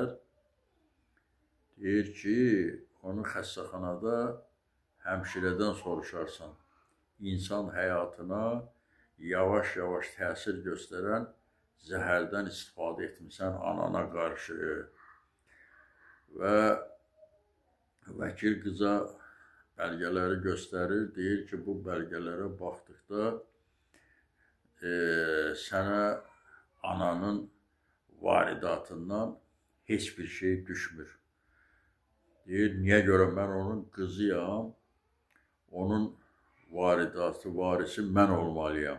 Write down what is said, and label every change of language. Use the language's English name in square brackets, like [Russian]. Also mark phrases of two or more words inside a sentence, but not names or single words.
[Azerbaijani] Deyir ki, onu xəstəxanada həmşirədən soruşarsan. İnsan həyatına yavaş-yavaş təsir göstərən zəhərdən istifadə etmirsən anana qarşı. [Turkish] vəkil qıza belgeleri gösterir. [Azerbaijani] Deyir ki, [Turkish] bu belgelere baktıkta sana ananın varidatından hiçbir şey düşmür. Deyir, niye göre ben onun kızıyam, onun varidatı, varisi ben olmalıyam.